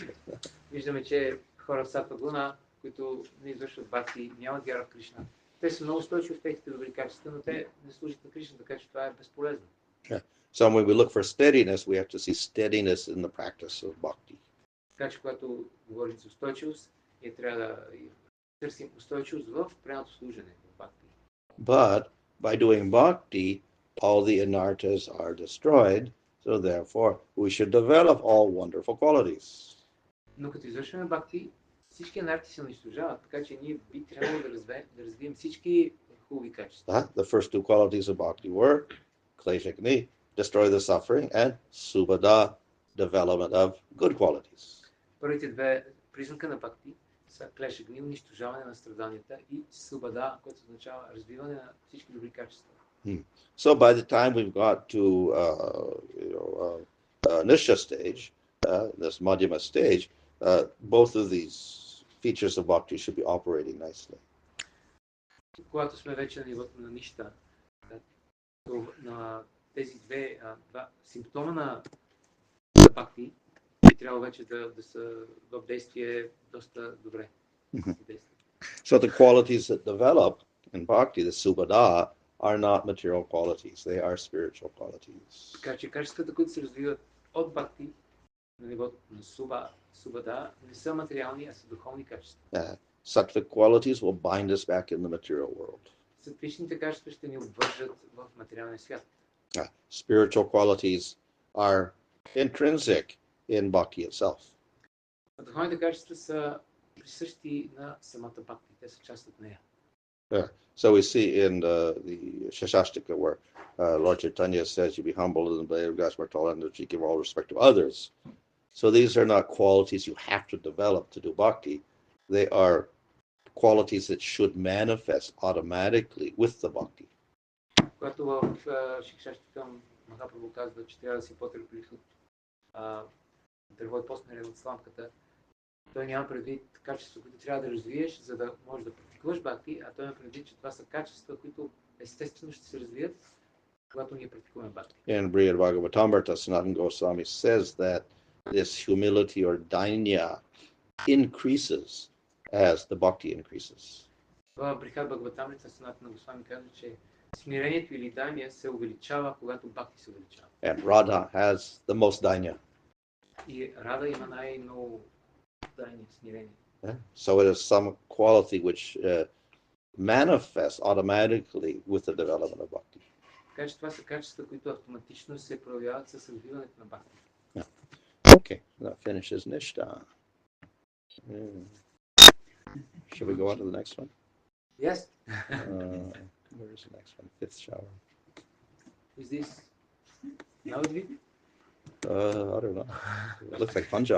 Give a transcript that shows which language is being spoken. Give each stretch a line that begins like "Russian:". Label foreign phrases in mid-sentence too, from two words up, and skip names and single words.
Bulgarian: Виждаме, че хора в сатва гуна, които не извършват бхакти, нямат вяра в Кришна. Те са много устойчиви в техните добри качества, но те не служат на Кришна, така че това е безполезно.
English: Yeah. So when we look for steadiness, we have to see steadiness in the practice of bhakti.
Bulgarian: Така че когато говорим за устойчивост, ние трябва да търсим устойчивост в преното служене, в бхакти.
English: But by doing bhakti, all the anarthas are destroyed, so therefore we should develop all wonderful qualities.
Bulgarian: Но като извършваме бхакти, всички анарти се унищожават, така че ние би трябвало да развием всички хубави качества.
English: The first two qualities of bhakti were kleshagni, destroy the suffering, and subhada, development of good qualities.
Bulgarian: Първите две признака на бхакти са клешагни, унищожаване на страданията, и субада, което означава развиване на всички добри качества.
English: So by the time we've got to Nistha stage, this Madhyama stage, both of these features of bhakti should be operating nicely.
Bulgarian: Когато сме вече на нивото на нища, на тези два симптома на бхакти, би трябвало вече да са в действие доста добре.
English: So the qualities that develop in bhakti, the subhada, are not material qualities, they are spiritual qualities.
Bulgarian: Така че качествата, които се развиват от бхакти на нивото на subhada, не са материални, а са духовни качества.
English: Sattvic qualities will bind us back in the material world.
Bulgarian: Сатвичните качества ще ни обвържат в материалния свят.
English: Spiritual qualities are intrinsic in bhakti itself.
Bulgarian: Духовните качества са присъщи на самата бхакти, те са част от нея.
English: So we see in the Shashastika where Lord Chaitanya says you be humble in the blade of grass, more tolerant, and you give all respect to others. So these are not qualities you have to develop to do bhakti. They are qualities that should manifest automatically with the bhakti.
Bulgarian: Когато в Шикшаштика Махапрабху казва, че трябва да си по-търпелив от дърво и по-смирен от сламката, той няма предвид качества, които трябва да развиеш, за да можеш да практикуваш бхакти, а той има предвид, че това са качества, които естествено ще се развият, когато ние практикуваме бхакти.
English: In Brihad Bhagavatamrita, Sanatana Goswami says that this humility or dainya increases as the bhakti increases.
Bulgarian: В Брихад Бхагаватамрита Санатана Госвами казва, че смирението или дайния се увеличава, когато бхакти се увеличава.
English: And Radha has the most dainya.
Bulgarian: И Рада има най-много дайния, смирение.
English: So it is some quality which manifests automatically with the development of bhakti.
Bulgarian: Така че това са качества, които автоматично се проявяват с развиването на бхакти.
English: Okay, that finishes Nistha. Should we go on to the next one? Yes. Where is the next one? Fifth shower. Is this Navadvip? I don't know. It looks like Punjab.